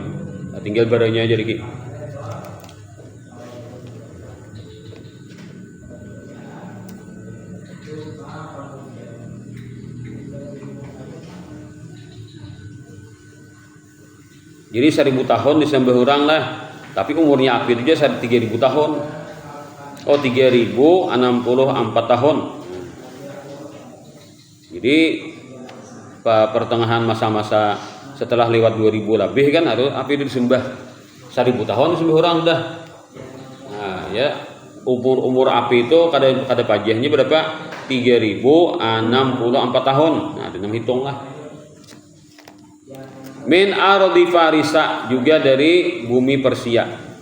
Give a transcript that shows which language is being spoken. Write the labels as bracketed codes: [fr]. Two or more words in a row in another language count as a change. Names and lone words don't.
[id] Nah, tinggal baranya aja lagi. Jadi 1000 tahun disembah orang lah, tapi umurnya api itu aja 3000 tahun. Oh, 3064 tahun. Jadi pertengahan masa-masa setelah lewat 2000 lebih kan harus api itu disembah 1000 tahun disembah orang dah. [bjn] Nah, ya umur api itu kada pajahnya berapa? [id] 3064 tahun. Nah, dengan hitunglah. [ar] Min ardi Farisa, [id] juga dari bumi Persia.